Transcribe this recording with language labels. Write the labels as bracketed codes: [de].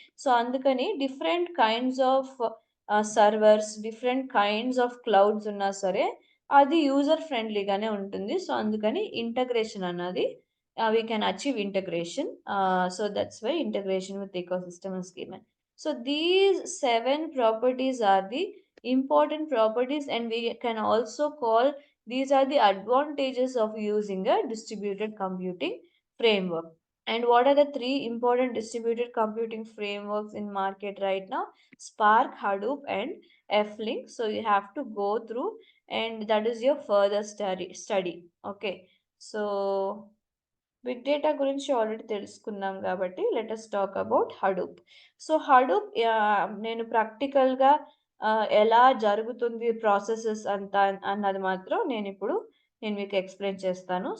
[te] So, అందుకని different kinds of servers, different kinds of clouds ఉన్నా సరే, అది యూజర్ ఫ్రెండ్లీగానే ఉంటుంది. సో, అందుకని ఇంటగ్రేషన్ అన్నది [en] We can achieve integration. So, that's why integration with ecosystem is given. So these 7 properties are the important properties and we can also call these are the advantages of using a distributed computing framework. And what are the 3 important distributed computing frameworks in market right now? Spark, Hadoop, and F-Link. So you have to go through, and that is your further study. Okay. So big data [te] గురించి already తెలుసుకున్నాం కాబట్టి [en] Let us talk about Hadoop. [te] So, Hadoop నేను ప్రాక్టికల్‌గా ఎలా జరుగుతుంది processes అంతా అన్నది మాత్రం నేను మీకు ఎక్స్‌ప్లెయిన్ చేస్తాను.